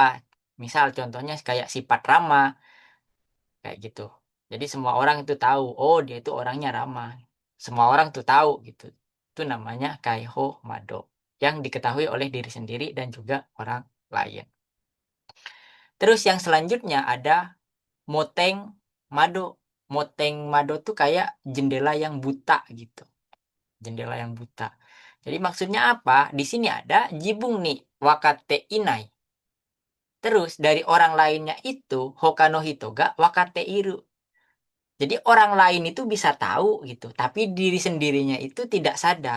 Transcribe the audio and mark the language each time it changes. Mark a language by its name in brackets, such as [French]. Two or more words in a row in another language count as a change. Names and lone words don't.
[Indonesian] Misal contohnya kayak sifat ramah, kayak gitu. Jadi semua orang itu tahu, oh dia itu orangnya ramah. Semua orang tuh tahu gitu. Itu namanya [Japanese] 開放窓 [Indonesian] yang diketahui oleh diri sendiri dan juga orang lain. Terus yang selanjutnya ada [Japanese] 盲点窓. 盲点窓 [Indonesian] tuh kayak jendela yang buta gitu. Jendela yang buta. Jadi maksudnya apa? Di sini ada [Japanese] 自分に分かっていない. [Indonesian] Terus dari orang lainnya itu [Japanese] 他の人が分かっている. [Indonesian] Jadi orang lain itu bisa tahu gitu, tapi diri sendirinya itu tidak sadar.